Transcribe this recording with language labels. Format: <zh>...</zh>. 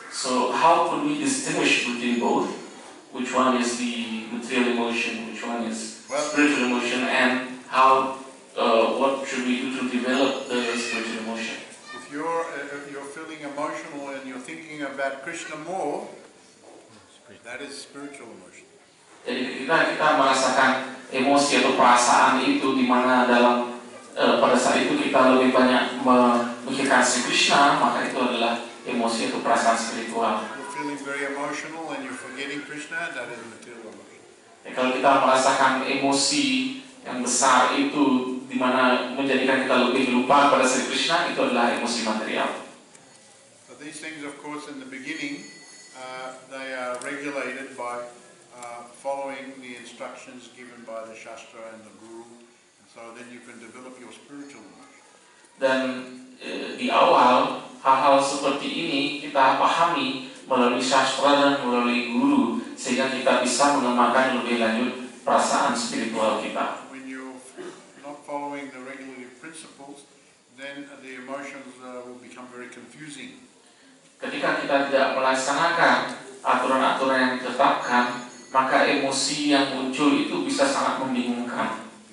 <en>So how could we distinguish between both? Which one is the material emotion, which one is spiritual emotion, and how, what should we do to develop the spiritual emotion? If you're feeling emotional and you're thinking about Krishna more, that is spiritual emotion.</en> <id>Jadi kita merasakan emosi atau perasaan itu di mana dalam pada saat itu kita lebih banyak memikirkan Sri Krishna, maka itu adalah emosi atau perasaan spiritual.</id> <en>You're feeling very emotional and you're forgetting Krishna, that is material emotion.</en> <id>Kalau kita merasakan emosi yang besar itu di mana menjadikan kita lebih lupa pada Sri Krishna, itu adalah emosi material.</id> <en>But these things, of course, in the beginning, they are regulated by following the instructions given by the Shastra and the Guru. So then you can develop your spiritual emotion.</en> <id>Dan di awal hal-hal seperti ini kita pahami melalui sastra dan melalui guru sehingga kita bisa mengembangkan lebih lanjut perasaan spiritual kita.</id> <en>When you're not following the regulative principles, then the emotions will become very confusing.</en> <id>Ketika kita tidak melaksanakan aturan-aturan yang ditetapkan, maka emosi yang muncul itu bisa sangat membingungkan.</id>